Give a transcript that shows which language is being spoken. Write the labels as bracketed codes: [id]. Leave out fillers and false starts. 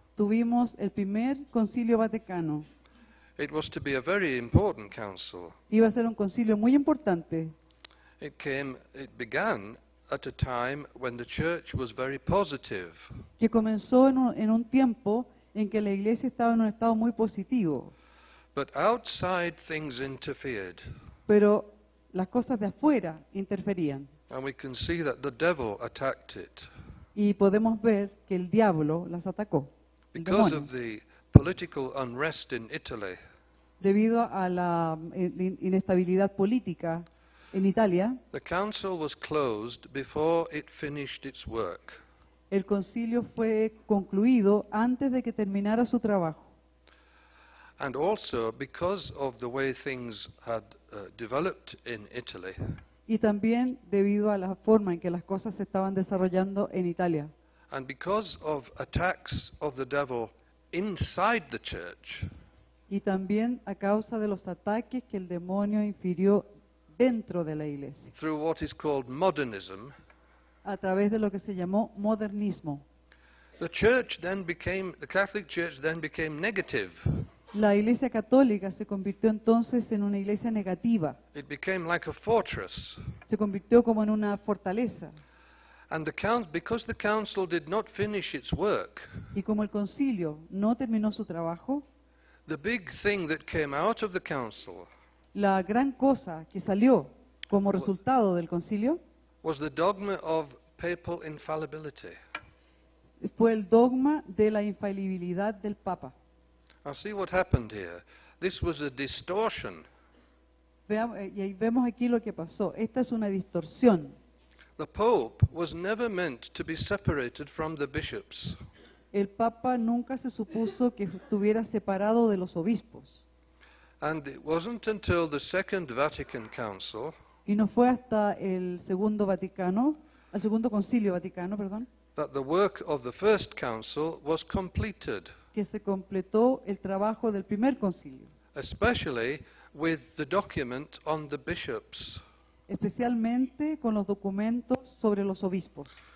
[es] tuvimos el primer concilio vaticano. [en] It was to be a very important council. [es] Iba a ser un concilio muy importante. [en] It began at a time when the church was very positive. [es] Que comenzó en un tiempo en que la iglesia estaba en un estado muy positivo, [en] But outside things interfered. [es] pero las cosas de afuera interferían. [en] And we can see that the devil attacked it. [es] Y podemos ver que el diablo las atacó, el [en] Because [es] demonio, [en] of the political unrest in Italy, [es] debido a la inestabilidad política en Italia. [en] the council was closed before it finished its work. [es] El concilio fue concluido antes de que terminara su trabajo. [en] And also because of the way things had developed in Italy, [es] Y también debido a la forma en que las cosas se estaban desarrollando en Italia. [en] and because of attacks of the devil inside the church, [es] Y también a causa de los ataques que el demonio infirió dentro de la iglesia, [en] through what is called modernism, [es] a través de lo que se llamó modernismo. [en] the Catholic Church then became negative. [es] La iglesia católica se convirtió entonces en una iglesia negativa, [en] It became like a fortress. [es] se convirtió como en una fortaleza. [en] And because the council did not finish its work, [es] Y como el concilio no terminó su trabajo, [en] the big thing that came out of the council [es] la gran cosa que salió como resultado del concilio [en] was the dogma of papal infallibility. [es] fue el dogma de la infalibilidad del Papa. [en] Now see what happened here. This was a distortion. [es] Y ahí vemos aquí lo que pasó. Esta es una distorsión. [en] The Pope was never meant to be separated from the bishops. [es] El Papa nunca se supuso que estuviera separado de los obispos. [en] And it wasn't until the Second Vatican Council [es] Y no fue hasta el segundo concilio vaticano, perdón, [en] that the work of the First Council was completed, [es] que se completó el trabajo del primer concilio, [en] especially with the document on the bishops. [es] especialmente con los documentos sobre los obispos.